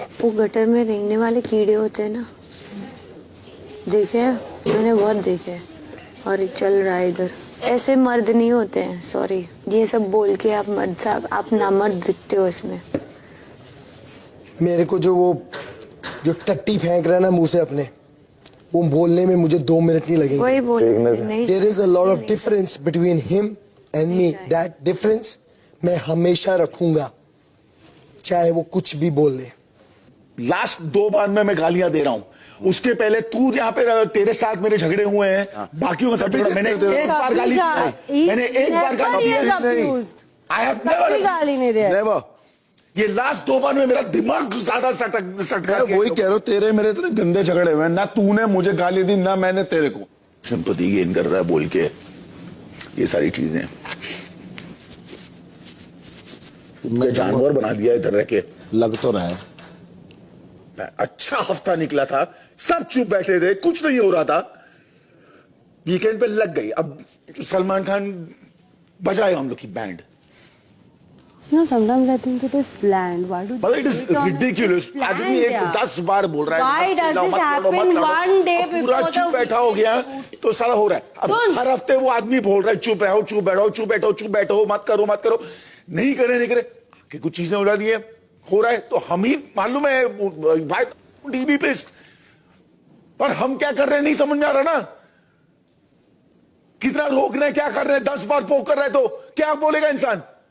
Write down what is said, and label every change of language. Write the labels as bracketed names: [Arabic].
[Hindi] वो गटर में रेंगने वाले कीड़े होते हैं ना, देखे हैं मैंने, बहुत देखे हैं। और चल रहा है इधर, ऐसे मर्द नहीं होते हैं। सॉरी ये सब बोल के आप मर्द साहब, आप नामर्द दिखते हो इसमें। मेरे को जो टट्टी फेंक रहा है ना मुंह से अपने, वो बोलने में मुझे 2 मिनट नहीं लगेंगे। वही बोल नहीं, [English] There is a lot of difference between him and me. That difference [Hindi] मैं हमेशा रखूंगा, चाहे वो कुछ भी बोल ले। लास्ट 2 बार में मैं गालियां दे रहा हूं, उसके पहले तू यहाँ पे तेरे साथ मेरे झगड़े हुए हैं, बाकियों का मैंने एक बार गाली दी, मैंने एक बार गाली दी। [English] I have never [Hindi] गाली नहीं दिया। [English] Never. [Hindi] ये लास्ट 2 बार में मेरा दिमाग ज्यादा सटका। वही कह रहा हूं, तेरे मेरे इतने गंदे झगड़े हुए, ना तूने मुझे गाली दी ना मैंने तेरे को। सिंपैथी गेन कर रहा है बोल के, ये सारी चीजें मैं जानवर बना दिया इधर रह के। लग तो रहा है अच्छा हफ्ता निकला था, सब चुप बैठे थे, कुछ नहीं हो रहा था, वीकेंड पे लग गई। अब सलमान खान बजाए हम लोग की band. [English] No, sometimes I think it is planned. Why do But it is ridiculous. [Hindi] आदमी एक 10 बार बोल रहा है [English] Why does this happen one day [Hindi] पूरा [English] before [Hindi] चुप बैठा हो गया तो सारा हो रहा है। अब हर हफ्ते वो आदमी बोल रहा है चुप रहो, चुप बैठो, चुप बैठो, चुप बैठो, मत करो, मत करो, नहीं करे कि कुछ चीजें उड़ा दी है, हो रहा है तो हम ही मालूम है भाई टीवी पे, और हम क्या कर रहे हैं नहीं समझ में आ रहा ना, कितना रोक रहे हैं, क्या कर रहे हैं, 10 बार पोक कर रहे हैं तो क्या बोलेगा इंसान?